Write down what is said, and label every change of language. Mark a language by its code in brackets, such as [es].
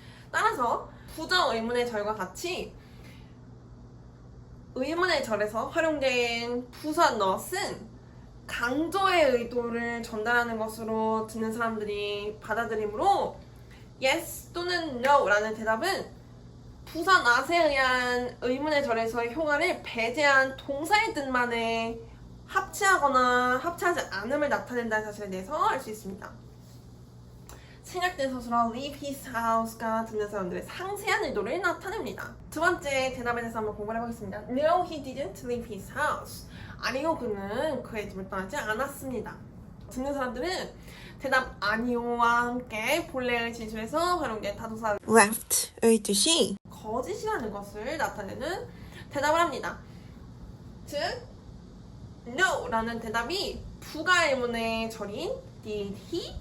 [ko] 따라서 부정 의문의 절과 같이 의문의 절에서 활용된 부사 not은 강조의 의도를 전달하는 것으로 듣는 사람들이 받아들이므로 yes 또는 no 라는 대답은 부사 not에 의한 의문의 절에서의 효과를 배제한 동사의 뜻만에 합치하거나 합치하지 않음을 나타낸다는 사실에 대해서 알 수 있습니다. 생략된 서술어 [en] leave his house [ko] 가 듣는 사람들의 상세한 의도를 나타냅니다. 두 번째 대답에 대해서 한번 공부를 해보겠습니다. [en] No, he didn't leave his house. [ko] 아니요, 그는 그의 집을 떠나지 않았습니다. 듣는 사람들은 대답 아니요와 함께 본래의 진술에서 활용된 타동사 left의 뜻이 거짓이라는 것을 나타내는 대답을 합니다. 즉, no라는 대답이 부가 의문의 절인 [en] did he?